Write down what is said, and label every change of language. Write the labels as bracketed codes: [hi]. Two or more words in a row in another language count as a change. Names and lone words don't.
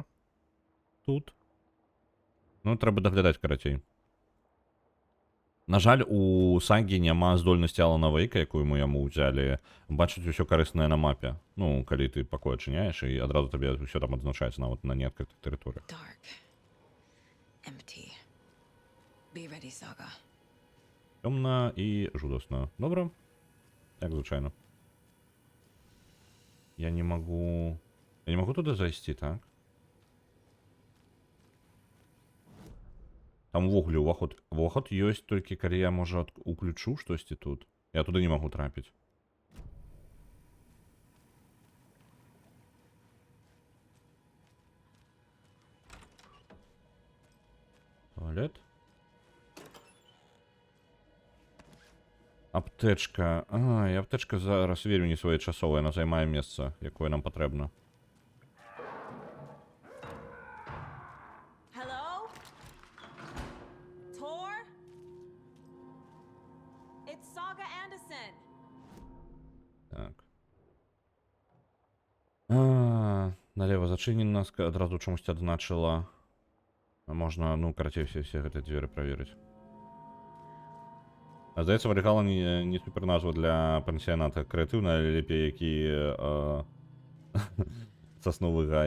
[be] Тут. Ну, трэба даглядаць, карацей. На жаль, у сагі няма здольнасці Алана Вейка, якую мы яму ўзялі, бачыць усё карыснае на мапе. Ну, калі ты пакой адчыняеш, і адразу табе ўсё там адзначаецца нават на неадкрытых тэрыторыях. [en] Dark. Empty. Be ready, Saga. [be] Цёмна і жудасна. Добра? Як звычайна. Я не магу... Я не магу туды зайсці, так? Там увогуле уваход... Уваход ёсць толькі, калі я, можа, уключу штосьці тут. Я туды не магу трапіць. Туалет. Аптэчка. А, і аптэчка зараз вельмі не своечасовая, яна займае месца, якое нам патрэбна. [en] Hello? Thor? It's Saga Anderson. [be] Так. Налево зачынена, адразу чамусьці адзначыла. Можна, ну, карацей, все гэты дзверы праверыць. А здаецца, Вальгалла не супер назва для пансіяната крэатыўна, але лепей які сасновы гай.